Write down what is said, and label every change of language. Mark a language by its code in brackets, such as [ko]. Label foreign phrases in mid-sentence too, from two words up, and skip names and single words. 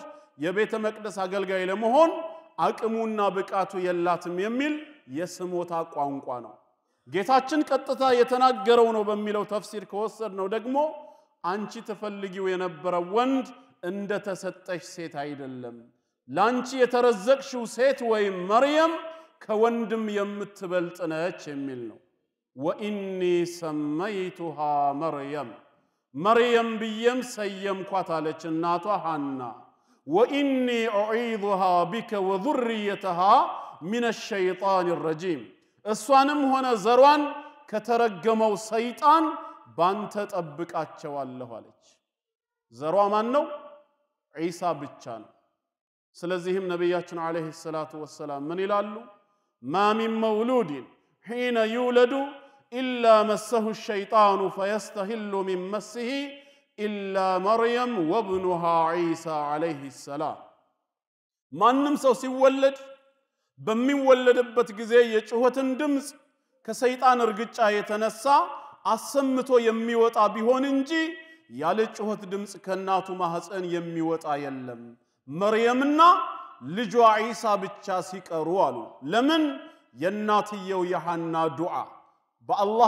[am] የቤተ መቅደስ አገልጋይ ለመሆን አቅሙና ብቃቱ የላትም የሚል የስሞታ ቋንቋ ነው ጌታችን ቀጥታ የተናገረው ነው በሚለው ተፍሲር ከወሰድነው ደግሞ አንቺ ተፈልጊው የነበረው ወንድ እንደ ተሰጠሽ ሴት አይደለም ላንቺ የተረዘቅሽው ሴት ወይም መርየም ከወንድም የምትበልጥ ነች የሚል ነው [ar] وإني سميتها [am] መርየም ብየም ሰየምኳት አለች እናቷ ሐና [ar] وإني أعيذها بك وذريتها من الشيطان الرجيم [am] እሷንም ሆነ ዘሯን ከተረገመው ሰይጣን ባንተ ጠብቃቸዋለሁ አለች ዘሯ ማን ነው ዒሳ ብቻ ነው ስለዚህም ነብያችን [ar] عليه الصلاة والسلام [am] ምን ይላሉ [ar] ما من مولود حين يولد إلا مسه الشيطان فيستهل من مسه إلا مريم وابنها عيسى عليه السلام [am] ማንም ሰው ሲወለድ በሚወለድበት ጊዜ የጩኸትን ድምጽ ከሰይጣን እርግጫ የተነሳ አሰምቶ የሚወጣ ቢሆን እንጂ ያለ ጩኸት ድምጽ ከናቱ ማህፀን የሚወጣ የለም መርየምና ልጇ ዒሳ ብቻ ሲቀሩ አሉ ለምን የናትየው የሐና ዱዓ በአላህ